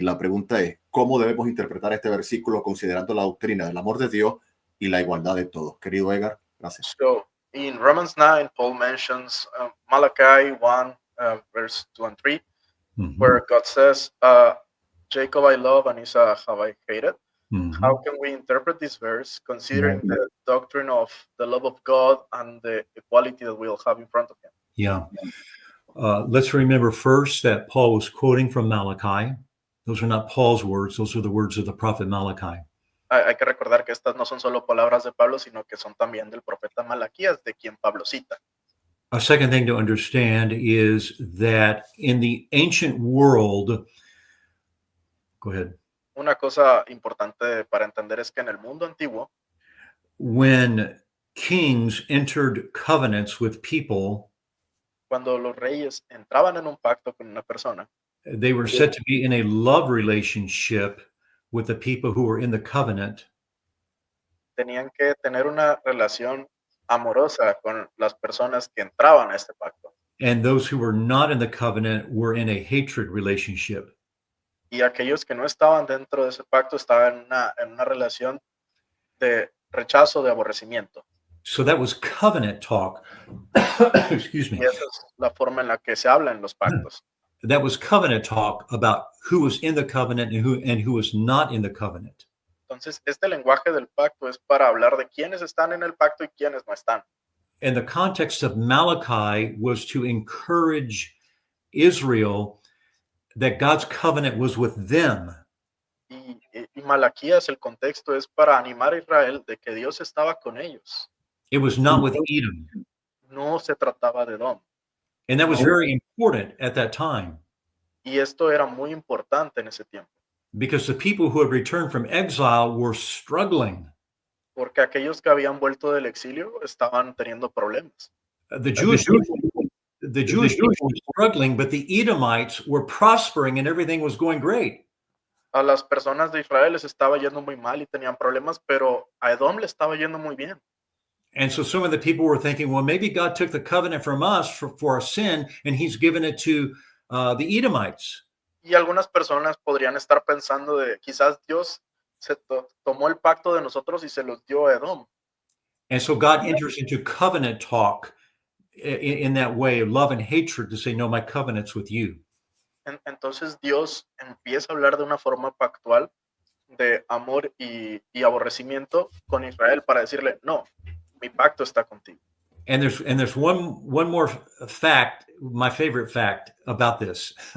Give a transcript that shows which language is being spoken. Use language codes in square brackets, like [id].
[es] La pregunta es, ¿cómo debemos interpretar este versículo considerando la doctrina del amor de Dios y la igualdad de todos? Querido Edgar, gracias. [en] So, in Romans 9, Paul mentions Malachi 1, verse 2 and 3, where God says, Jacob I love and Esau have I hated. How can we interpret this verse considering the doctrine of the love of God and the equality that we'll have in front of him? Yeah. Let's remember first that Paul was quoting from Malachi. Those are not Paul's words. Those are the words of the prophet Malachi. [es] Hay que recordar que estas no son solo palabras de Pablo, sino que son también del profeta Malaquías, de quien Pablo cita. [en] A second thing to understand is that in the ancient world, go ahead. [es] Una cosa importante para entender es que en el mundo antiguo, [en] when kings entered covenants with people, [es] cuando los reyes entraban en un pacto con una persona, [en] they were said to be in a love relationship with the people who were in the covenant. [es] Tenían que tener una relación amorosa con las personas que entraban a este pacto. [en] And those who were not in the covenant were in a hatred relationship. [es] Y aquellos que no estaban dentro de ese pacto estaban en una relación de rechazo, de aborrecimiento. [en] So that was covenant talk. Excuse me. [es] Y esa es la forma en la que se habla en los pactos. [en] That was covenant talk about who was in the covenant and who was not in the covenant. [es] Entonces, este lenguaje del pacto es para hablar de quiénes están en el pacto y quiénes no están. [en] And the context of Malachi was to encourage Israel that God's covenant was with them. [es] Y Malaquías, el contexto es para animar a Israel de que Dios estaba con ellos. [en] It was not with Edom. [es] No se trataba de Edom. [en] And that was very important at that time. [es] Y esto era muy importante en ese tiempo. [en] Because the people who had returned from exile were struggling. [es] Porque aquellos que habían vuelto del exilio estaban teniendo problemas. [en] The Jewish people were struggling, but the Edomites were prospering and everything was going great. [es] A las personas de Israel les estaba yendo muy mal y tenían problemas, pero a Edom le estaba yendo muy bien. [en] And so some of the people were thinking, well, maybe God took the covenant from us for our sin, and he's given it to the Edomites. [es] Y algunas personas podrían estar pensando de quizás Dios se tomó el pacto de nosotros y se los dio a Edom. [en] And so God enters into covenant talk in that way of love and hatred to say, no, my covenant's with you. [es] Entonces Dios empieza a hablar de una forma pactual de amor y aborrecimiento con Israel para decirle, no, mi pacto está contigo. [en] And there's one more fact, my favorite fact about this.